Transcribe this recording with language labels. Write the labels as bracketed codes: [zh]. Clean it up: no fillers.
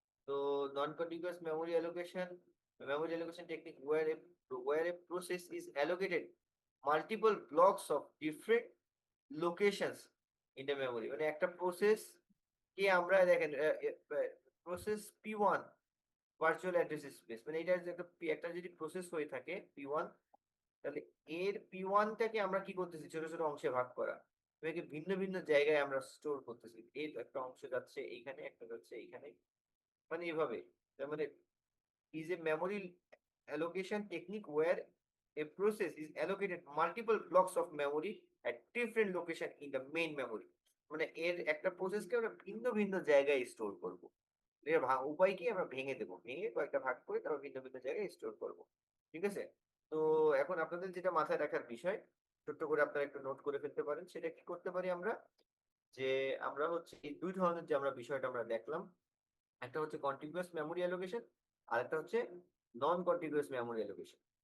[bn] তো [en] non-contiguous memory allocation technique where a process is allocated multiple blocks of different locations in the memory, [bn] মানে একটা process কে আমরা দেখেন process P1 virtual address space, মানে এটা যে একটা যদি প্রসেস হয়ে থাকে P1, তাহলে এর P1টাকে আমরা কি করতেছি ছোট ছোট অংশে ভাগ করা, এটাকে ভিন্ন ভিন্ন জায়গায় আমরা স্টোর করতেছি। এর একটা অংশ যাচ্ছে এইখানে, একটা যাচ্ছে এইখানে, মানে এভাবে। তার মানে [en] is a memory allocation technique where a process is allocated multiple blocks of memory at different location in the main memory, [bn] মানে এর একটা প্রসেসকে আমরা ভিন্ন ভিন্ন জায়গায় স্টোর করব। এর উপায় কি, আমরা ভেঙে দেবো, ভেঙে কয়েকটা ভাগ করে তারপর ভিন্ন ভিন্ন জায়গায় স্টোর করব। ঠিক আছে? তো এখন আপনাদের যেটা মাথায় রাখার বিষয়, ছোট্ট করে আপনারা একটু নোট করে ফেলতে পারেন, সেটা কি করতে পারি আমরা, যে আমরা হচ্ছে এই দুই ধরনের যে আমরা বিষয়টা আমরা দেখলাম, একটা হচ্ছে কন্টিগুয়াস মেমোরি অ্যালোকেশন, আর একটা হচ্ছে নন কন্টিগুয়াস মেমোরি অ্যালোকেশন।